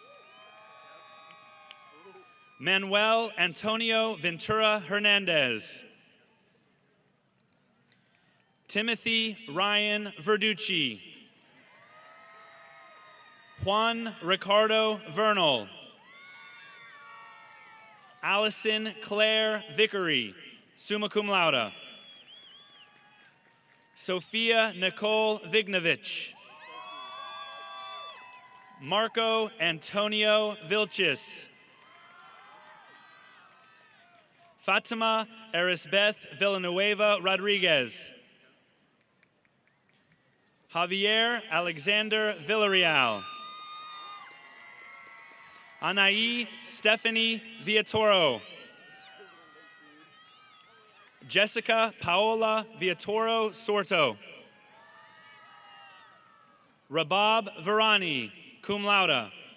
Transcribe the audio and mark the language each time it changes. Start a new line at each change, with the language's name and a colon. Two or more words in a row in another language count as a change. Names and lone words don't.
English: Manuel Antonio Ventura Hernandez. Timothy Ryan Verducci. Juan Ricardo Vernal. Allison Claire Vickery,
Latin: summa cum laude.
English: Sophia Nicole Vignovich. Marco Antonio Vilchis. Fatima Erisbeth Villanueva Rodriguez. Javier Alexander Villarreal. Anaí Stephanie Villatoro. Jessica Paola Villatoro Sorto. Rabab Varani,
Latin: cum laude.